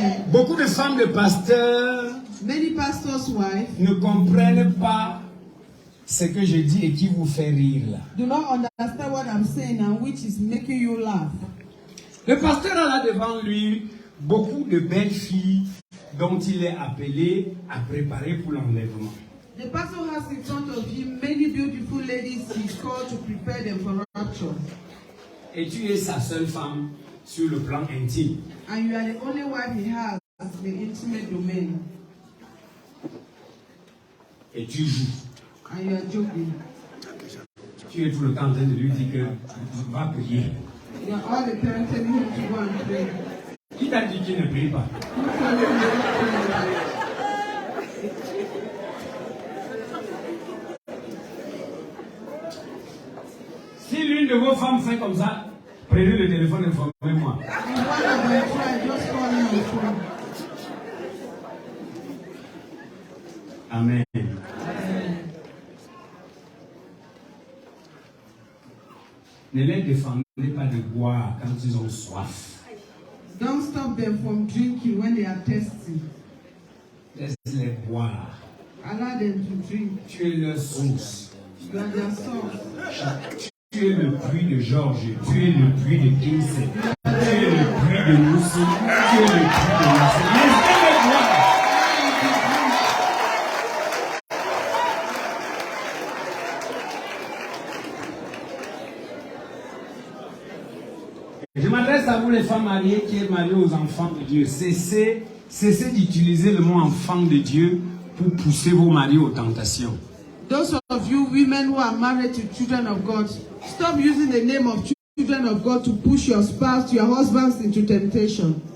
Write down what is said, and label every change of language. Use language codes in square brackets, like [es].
[fr] Beaucoup de femmes de pasteurs [en] Many pastors' wives [fr] ne comprennent pas ce que je dis et qui vous fait rire là. [en] do not understand what I'm saying and which is making you laugh. [fr] Le pasteur a là devant lui beaucoup de belles filles dont il est appelé à préparer pour l'enlèvement. [en] The pastor has in front of him many beautiful ladies he's called to prepare them for rapture. [fr] Et tu es sa seule femme sur le plan intime. [en] And you are the only wife he has at the intimate domain. [fr] Et tu joues. [en] And you are joking. [fr] Tu es tout le temps en train de lui dire que va prier. [en] You are all the time telling him to go and pray. [fr] Qui t'a dit qu'il ne prie pas? [en] Who told you not to pray? [fr] Si l'une de vos femmes fait comme ça, prenez le téléphone et informez-moi. [en] If one of them try, just call me on the phone. Amen. [fr] Ne les défendez pas de boire quand ils ont soif. [en] Don't stop them from drinking when they are thirsty. [fr] Laisse-les boire. [en] Allow them to drink. [fr] Tu es leur source. [en] You are their source. [fr] Tu es le puits de Georges. Tu es le puits de Kinsey. Tu es le puits de Moussi. Tu es le puits de Marseille. Laissez-les boire. Je m'adresse à vous les femmes mariées qui êtes mariées aux enfants de Dieu. Cessez d'utiliser le mot enfant de Dieu pour pousser vos maris aux tentations. [en] Those of you women who are married to children of God, stop using the name of children of God to push your spouse, your husbands into temptation.